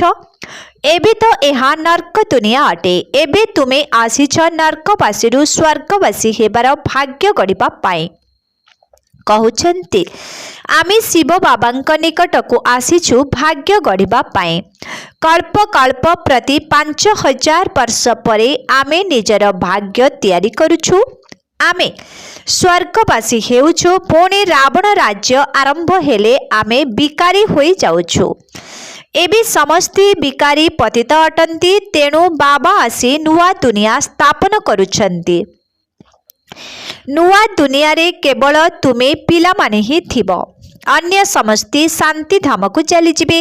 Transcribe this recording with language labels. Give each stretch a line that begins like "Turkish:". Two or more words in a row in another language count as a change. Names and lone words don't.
Odia: ଏବେ ତ ଏହା ନର୍କ ଦୁନିଆ ଅଟେ। ଏବେ ତୁମେ ଆସିଛ ନର୍କବାସୀ ସ୍ୱର୍ଗବାସୀ ହେବାର ଭାଗ୍ୟ ଗଢ଼ିବା ପାଇଁ। କହୁଛନ୍ତି ଆମେ ଶିବ ବାବାଙ୍କ ନିକଟ କୁ ଆସିଛୁ ଭାଗ୍ୟ ଗଢ଼ିବା ପାଇଁ। କଳ୍ପ କଳ୍ପ ପ୍ରତି 5000 ବର୍ଷ ପରେ ଆମେ ନିଜର ଭାଗ୍ୟ ତିଆରି କରୁଛୁ। ଆମେ ସ୍ୱର୍ଗବାସୀ ହେଉଛୁ। ପୁଣି ରାବଣ ରାଜ୍ୟ ଆରମ୍ଭ ହେଲେ ଆମେ ବିକାରୀ ହୋଇ ଯାଉଛୁ। ଏବେ ସମସ୍ତେ ବିକାରୀ ପତିତ ଅଟନ୍ତି। ତେଣୁ ବାବା ଆସି ନୂଆ ଦୁନିଆ ସ୍ଥାପନ କରୁଛନ୍ତି। ନୂଆ ଦୁନିଆ ରେ କେବଳ ତୁମେ ପିଲା ମାନେ ହିଁ ଥିବ। ଅନ୍ୟ ସମସ୍ତେ ଶାନ୍ତି ଧାମ କୁ ଚାଲି ଯିବେ।